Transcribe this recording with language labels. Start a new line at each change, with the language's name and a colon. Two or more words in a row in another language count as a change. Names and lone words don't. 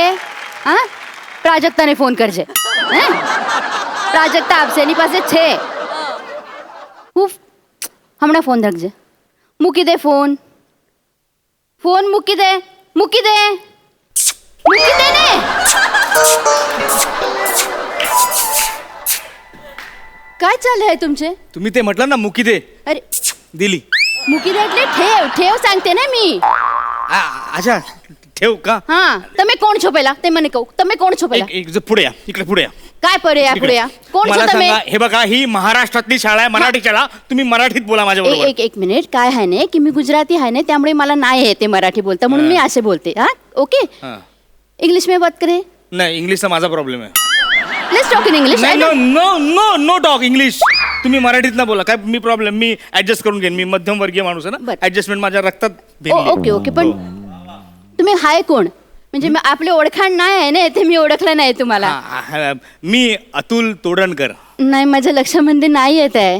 Gujarati: હા, પ્રાજક્તાને ફોન કરજે. હે, પ્રાજક્તા આપશે, એની પાસે છે. હું હમણાં ફોન રાખજે. મૂકી દે ફોન મૂકી દે ને.
Marathi: काय चाललंय तुमचे? तुम्ही ते म्हटलं ना
Gujarati: મૂકી દે,
Marathi: अरे दिली.
Gujarati: મૂકી દે એટલે
Marathi: ठेव सांगते ને मी. अच्छा ठेव का? हा,
Gujarati: તમે કોણ છો પહેલા? તે મને કહો, તમે કોણ છો પહેલા?
Marathi: एक पुढे या, इकडे पुढे या. काय पुढे या? कोण मला
Gujarati: છો તમે?
Marathi: सांगा, हे बघा ही महाराष्ट्रातली शाळा आहे, मराठी शाळा. तुम्ही मराठीत बोला माझ्या बरोबर. एक मिनिट. काय आहे ना की मी गुजराती आहे ना, त्यामुळे मला नाही येते मराठी बोलता, म्हणून मी असे बोलते. हा, ओके.
Hindi: इंग्लिश में बात करे.
Marathi: नाही, इंग्लिशचा माझा प्रॉब्लेम आहे.
English: let's talk in English.
Marathi: नाही,
English: no no no no talk English.
Marathi: तुम्ही मराठीत ना बोला, काय मी प्रॉब्लेम, मी ऍडजस्ट करून घेईन. मी मध्यमवर्गीय माणूस आहे ना, बरं. ऍडजस्टमेंट माझ्या रक्तात भिनली. ओके. पण तुम्ही हाय कोण? म्हणजे आपली ओळखाण नाही आहे ना, ते मी ओळखलं नाही तुम्हाला. मी अतुल तोडणकर. नाही, माझ्या लक्षामध्ये नाही येत आहे.